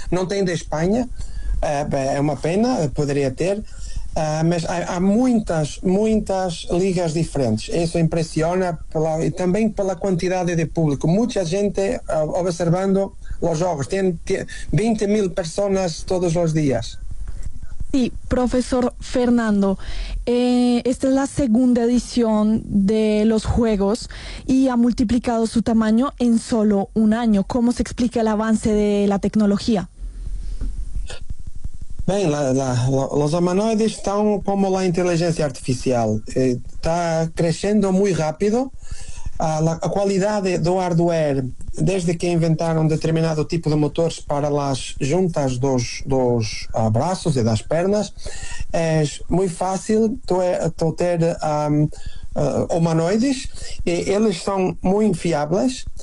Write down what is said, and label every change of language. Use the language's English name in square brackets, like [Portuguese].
[Portuguese] Não tem de Espanha, é uma pena, poderia ter, mas há muitas ligas diferentes. Isso impressiona e também pela quantidade de público. Muita gente observando os jogos, tem 20 mil pessoas todos os dias. [Spanish] Sí, profesor Fernando, esta es la segunda edición de los Juegos y ha multiplicado su tamaño en solo un año. ¿Cómo se explica el avance de la tecnología? Bien, los humanoides están como la inteligencia artificial, está creciendo muy rápido. [Portuguese] A qualidade do hardware, desde que inventaram um determinado tipo de motores para as juntas dos braços e das pernas, é muito fácil ter humanoides, e eles são muito fiáveis.